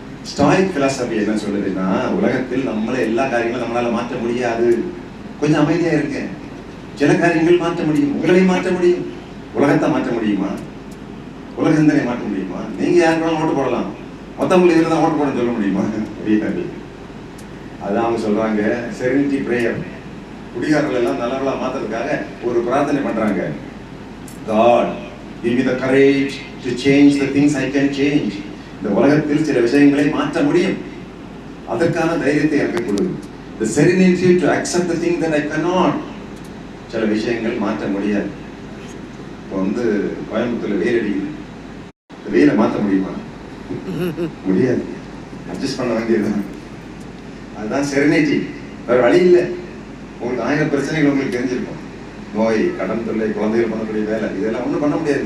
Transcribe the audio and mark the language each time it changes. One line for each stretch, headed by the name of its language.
Tamil: Stoic philosophy என்ன சொல்லுதுன்னா, உலகத்தில் நம்மள எல்லா காரியங்களும் நம்மளால மாற்ற முடியாது, கொஞ்சம் அமைதியா இருங்க, சில காரியங்கள் மாற்ற முடியும், உங்களை மாற்ற முடியும். உலகத்தை மாற்ற முடியுமா? உலக சிந்தனை மாற்ற முடியுமா? நீங்க யாருக்கெல்லாம் ஓட்டு போடலாம், மொத்தவங்களுக்கு இதுல தான் ஓட்டு போட சொல்ல முடியுமா? முடியாது. அதான் அவங்க சொல்றாங்க, செரெனிட்டி பிரேயர். குடிகாரர்கள் எல்லாம் நல்லவர்களா மாத்துறதுக்காக ஒரு பிரார்த்தனை பண்றாங்க.
English: God, give me the courage to change the things I can change.
Tamil: இந்த உலகத்தில் சில விஷயங்களை மாற்ற முடியும், அதற்கான தைரியத்தை எனக்கு கொடு.
English: The serenity to accept the thing that I cannot.
Tamil: சில விஷயங்கள் மாற்ற முடியாது. இப்போ கோயம்புத்தூர்ல வெயில் அடிக்குது, வெயிலை மாற்ற முடியுமா? முடியாது, அட்ஜஸ்ட் பண்ண வேண்டியதுதான். அதுதான் செரெனிட்டி. வேற வழி இல்லை. உங்களுக்கு 1000 பிரச்சனைகள் உங்களுக்கு தெரிஞ்சிருக்கும். நோய், கடன் தொல்லை, குழந்தைகள் பண்ணக்கூடிய வேலை, இதெல்லாம் ஒன்றும் பண்ண முடியாது.